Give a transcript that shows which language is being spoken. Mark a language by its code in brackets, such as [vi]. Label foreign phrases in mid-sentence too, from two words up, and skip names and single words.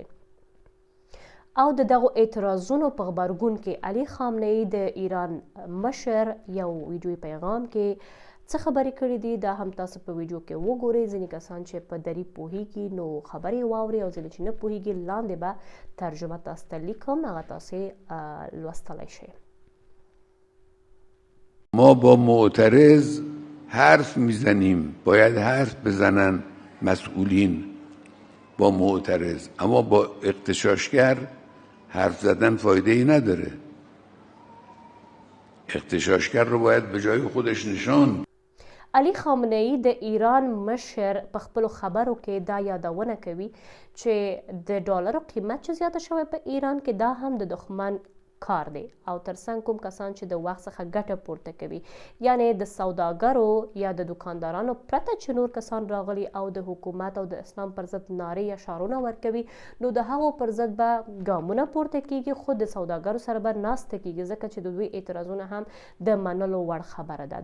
[ps] او د دغو اعتراضونو په غبرګون کې علي خامنه‌ای د ایران مشر یو ویډیویي پیغام کې څه خبرې کړي دي، دا هم تاسو په ویډیو کې وګورئ. ځینې کسان چې په دری پوهیږي نو خبرې واوري او ځینې چې نه پوهیږي لاندې به ترجمه تاسو ته لیکم، هغه تاسو لوستلی شئ. [fa] ما با معترض حرف میزنیم، باید حرف بزنن مسئولین با معترض، اما با اغتشاشگر حرف زدن فایده ای نداره. اغتشاشگر رو باید به جای خودش نشان. [ps] علي خامنه‌ای د ایران مشر په خپلو خبرو کې دا یادونه کوي چې د ډالرو قیمت چې زیاته شوی په ایران کې دا هم د دښمن کار دی او ترڅنګ کوم کسان چې د وخت څخه ګټه پورته کوي، یعنی د سوداګرو یا د دکاندارانو پرته چې نور کسان راغلي او د حکومت او د اسلام پر ضد نارې یا شعارونه ورکوي، نو د هغو پر ضد به ګامونه پورته کیږي، خو د سوداګرو سره به ناسته کیږي، ځکه چې د دوی اعتراضونه هم د منلو وړ خبره ده.